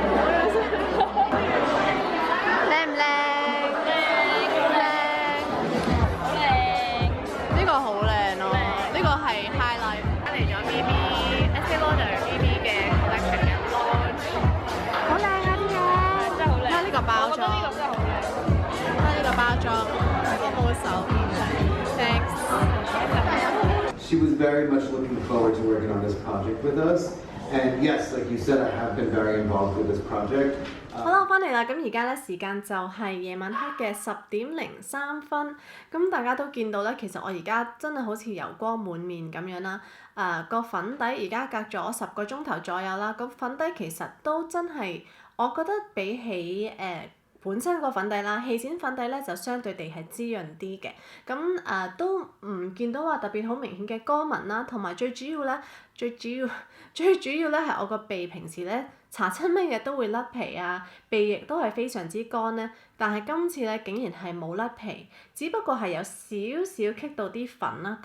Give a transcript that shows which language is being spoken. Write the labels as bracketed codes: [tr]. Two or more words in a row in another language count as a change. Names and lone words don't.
[yue] 靚唔靚？呢個好靚咯，呢個係 highlight。嚟咗 Estée Lauder BB 嘅 collection 嘅 launch， 好靚啊啲嘢，真係好靚。睇呢個包裝，我覺得呢個真係好靚。睇呢個包裝，我冇手。Thanks。 [en] She was very much looking forward to working on this project with us. And yes, like you said, I have been very involved with this project. [yue] 好啦，我翻嚟啦，咁而家咧時間就係夜晚黑嘅10:03。咁大家都見到咧，其實我而家真係好似油光滿面咁樣啦。個粉底而家隔咗10個鐘頭左右啦，咁粉底其實都真係，我覺得比起本身個粉底啦，氣墊粉底咧就相對地係滋潤啲嘅，咁都唔見到話特別好明顯嘅乾紋啦，同埋最主要咧係我個鼻平時咧搽親乜嘢都會甩皮啊，鼻亦都係非常之乾咧，但係今次咧竟然係冇甩皮，只不過係有少少棘到啲粉啦。